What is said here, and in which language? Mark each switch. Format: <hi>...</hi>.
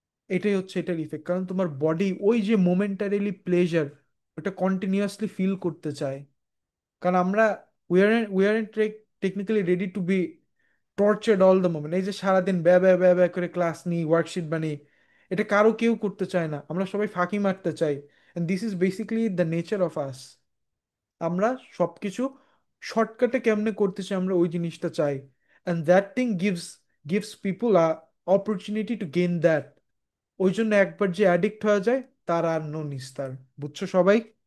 <bn>এটাই হচ্ছে এটার ইফেক্ট, কারণ তোমার বডি ওই যে মোমেন্টারিলি প্লেজার ওটা কন্টিনিউয়াসলি ফিল করতে চায়। কারণ আমরা</bn> <en>We are technically ready to be tortured all the moment.</en> <bn>এই যে সারাদিন ব্যা ব্যা ব্যা ব্যা করে ক্লাস নিই, ওয়ার্কশিট বানিয়ে, এটা কারো কেউ করতে চায় না, আমরা সবাই ফাঁকি মারতে চাই।</bn> <en>and this is basically the nature of us.</en> <bn>আমরা সবকিছু শর্টকাটে কেমনে করতে চাই, আমরা ওই জিনিসটা চাই,</bn> <en>and that thing gives people a opportunity to gain that.</en> <bn>ওই জন্য একবার যে অ্যাডিক্ট হয়ে যায় তার আর নো নিস্তার। বুঝছো সবাই?</bn>